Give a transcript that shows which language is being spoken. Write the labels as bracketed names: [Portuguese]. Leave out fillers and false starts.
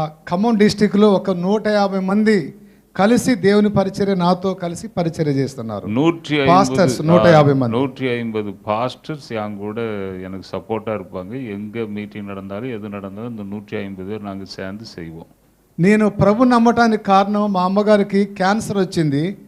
[Telugu] ఖమ్మం డిస్టిక్లో ఒక 150 మంది కలిసి దేవుని పరిచర్య నాతో కలిసి పరిచర్య చేస్తున్నారు. [Tamil] 150 பாஸ்டர்ஸ் என் கூட எனக்கு சப்போர்ட்டாக இருப்பாங்க. எங்கே மீட்டிங் நடந்தாலும் எது நடந்தாலும் இந்த 150 பேர் நாங்கள் சேர்ந்து செய்வோம். [Telugu] నేను ప్రభు నమ్మటానికి కారణం మా అమ్మగారికి క్యాన్సర్ వచ్చింది.